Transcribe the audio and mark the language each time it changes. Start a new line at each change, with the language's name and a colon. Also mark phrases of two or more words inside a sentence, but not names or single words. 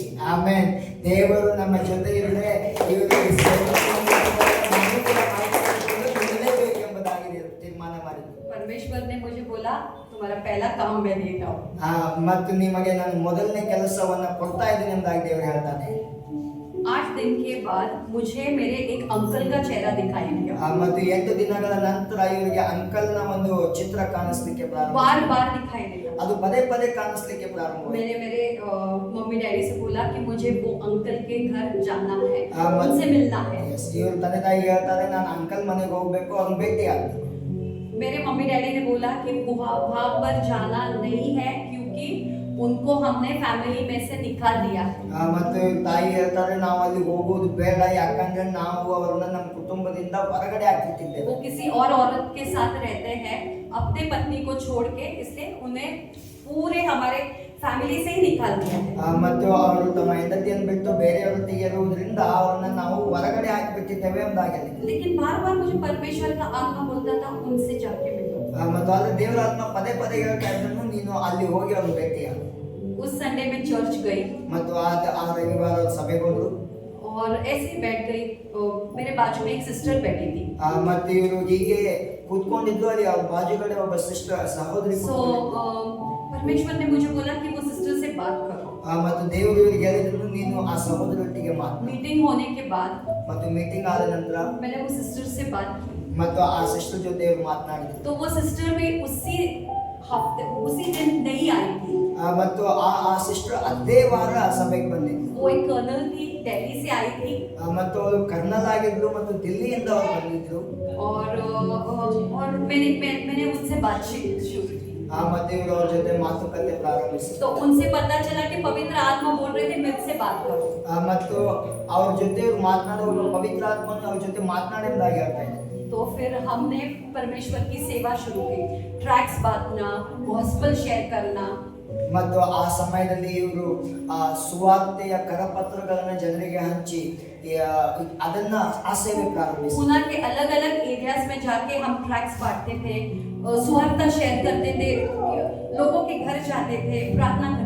Kannada: ಆಮೇನ್. ದೇವರು ನಮ್ಮ ಜೊತೆ ಇದ್ರೆ ಇವರಿಗೆ ಎಂಬುದಾಗಿ ತೀರ್ಮಾನ ಮಾಡಿದ್ರು.
Hindi: परमेश्वर ने मुझे बोला, तुम्हारा पहला काम मैं देता हूँ।
Kannada: ಮತ್ತು ನಿಮಗೆ ನಾನು ಮೊದಲನೇ ಕೆಲಸವನ್ನ ಕೊಡ್ತಾ ಇದ್ದೀನಿ ಎಂಬುದಾಗಿ ದೇವರು ಹೇಳ್ತಾನೆ.
Hindi: 8 दिन के बाद मुझे मेरे एक अंकल का चेहरा दिखाई दिया।
Kannada: ಮತ್ತು 8 ದಿನಗಳ ನಂತರ ಇವರಿಗೆ ಅಂಕಲ್ನ ಒಂದು ಚಿತ್ರ ಕಾಣಿಸ್ಲಿಕ್ಕೆ ಪ್ರಾರಂಭ,
Hindi: बार बार दिखाई दिया।
Kannada: ಅದು ಪದೇ ಪದೇ ಕಾಣಿಸ್ಲಿಕ್ಕೆ ಪ್ರಾರಂಭ.
Hindi: मैंने मेरे
English: mummy daddy
Hindi: से बोला कि मुझे वो अंकल के घर जाना है, हाँ, उनसे मिलना है।
Kannada: ಇವರು ತಂದೆ ತಾಯಿ ಹೇಳ್ತಾರೆ, ನಾನು ಅಂಕಲ್ ಮನೆಗೆ ಹೋಗ್ಬೇಕು, ಅವ್ರನ್ನ ಭೇಟಿ ಆಗ್ಬೇಕು.
Hindi: मेरे
English: mummy daddy
Hindi: ने बोला कि वहाँ पर जाना नहीं है, क्योंकि उनको हमने फैमिली में से निकाल दिया है।
Kannada: ಮತ್ತು ತಾಯಿ ಹೇಳ್ತಾರೆ, ನಾವು ಅಲ್ಲಿ ಹೋಗೋದು ಬೇಡ, ಯಾಕಂದ್ರೆ ನಾವು ಅವರನ್ನ ನಮ್ಮ ಕುಟುಂಬದಿಂದ ಹೊರಗಡೆ ಹಾಕಿಟ್ಟಿದ್ದೇವೆ.
Hindi: वो किसी और औरत के साथ रहते हैं अपने पत्नी को छोड़ के, इसलिए उन्हें पूरे हमारे फैमिली से ही निकाल दिया है।
Kannada: ಮತ್ತು ಅವರು ತಮ್ಮ ಹೆಂಡತಿಯನ್ನು ಬಿಟ್ಟು ಬೇರೆಯವರೊಟ್ಟಿಗೆ ಇರುವುದರಿಂದ ಅವರನ್ನ ನಾವು ಹೊರಗಡೆ ಹಾಕಿಬಿಟ್ಟಿದ್ದೇವೆ ಎಂದಾಗಿದೆ.
Hindi: लेकिन बार बार मुझे परमेश्वर का आत्मा बोलता था, उनसे जाके मिलो।
Kannada: ಮತ್ತು ಆದ್ರೆ ದೇವರ ಆತ್ಮ ಪದೇ ಪದೇ ಹೇಳ್ತಾ ಇದ್ದನು, ನೀನು ಅಲ್ಲಿ ಹೋಗಿ ಅವ್ರನ್ನ ಭೇಟಿಯಾಗು.
Hindi: उस संडे में चर्च गई
Kannada: ಮತ್ತು ಆ ರವಿವಾರ ಸಭೆಗೆ ಹೋದ್ರು.
Hindi: और ऐसे ही बैठ गई। मेरे बाजू में एक सिस्टर बैठी थी।
Kannada: ಮತ್ತೆ ಇವರು ಹೀಗೆ ಕೂತ್ಕೊಂಡಿದ್ದು, ಅಲ್ಲಿ ಅವ್ರ ಬಾಜುಗಡೆ ಒಬ್ಬ ಸಿಸ್ಟರ್ ಸಹೋದರಿ
Hindi: सो परमेश्वर ने मुझे बोला कि वो सिस्टर से बात करो।
Kannada: ಮತ್ತು ದೇವರು ಇವರಿಗೆ ಹೇಳಿದ್ರು, ನೀನು ಆ ಸಹೋದರಿಯೊಟ್ಟಿಗೆ ಮಾತನಾಡು.
Hindi: मीटिंग होने के बाद
Kannada: ಮತ್ತು ಮೀಟಿಂಗ್ ಆದ ನಂತರ
Hindi: मैंने वो सिस्टर से बात की।
Kannada: ಮತ್ತು ಆ ಸಿಸ್ಟರ್ ಜೊತೆ ಇವರು ಮಾತನಾಡಿದ್ರು.
Hindi: तो वो सिस्टर भी उसी दिन नहीं आई थी।
Kannada: ಮತ್ತು ಆ ಸಿಸ್ಟರ್ ಅದೇ ವಾರ ಸಭೆಗೆ ಬಂದಿದ್ರು.
Hindi: वो एक कर्नल थी, दिल्ली से आई थी।
Kannada: ಮತ್ತು ಅವರು ಕರ್ನಲ್ ಆಗಿದ್ರು ಮತ್ತು ದಿಲ್ಲಿಯಿಂದ ಅವರು ಬಂದಿದ್ರು.
Hindi: और मैंने उनसे बातचीत शुरू की।
Kannada: ಮತ್ತೆ ಇವರು ಅವ್ರ ಜೊತೆ ಮಾತುಕತೆ ಪ್ರಾರಂಭಿಸಿದ್ರು.
Hindi: तो उनसे पता चला कि पवित्र आत्मा बोल रहे थे मुझसे बात करो।
Kannada: ಮತ್ತು ಅವ್ರ ಜೊತೆ ಇವ್ರು ಮಾತನಾಡುವ ಪವಿತ್ರ ಆತ್ಮನು ಅವ್ರ ಜೊತೆ ಮಾತನಾಡಿದಾಗ ಹೇಳ್ತಾ ಇದ್ದಾರೆ.
Hindi: तो फिर हमने परमेश्वर की सेवा शुरू की, ट्रैक्स बांटना,
English: gospel share
Hindi: करना।
Kannada: ಮತ್ತು ಆ ಸಮಯದಲ್ಲಿ ಇವರು ಸುವಾರ್ತೆಯ ಕರಪತ್ರಗಳನ್ನು ಜನರಿಗೆ ಹಂಚಿ ಅದನ್ನ ಆ ಸೇವೆ ಪ್ರಾರಂಭಿಸಿ.
Hindi: पूना के अलग अलग एरियाज में जाके हम ट्रैक्स बांटते थे, सुवार्ता शेयर करते थे, लोगों के घर जाते थे, प्रार्थना करते थे।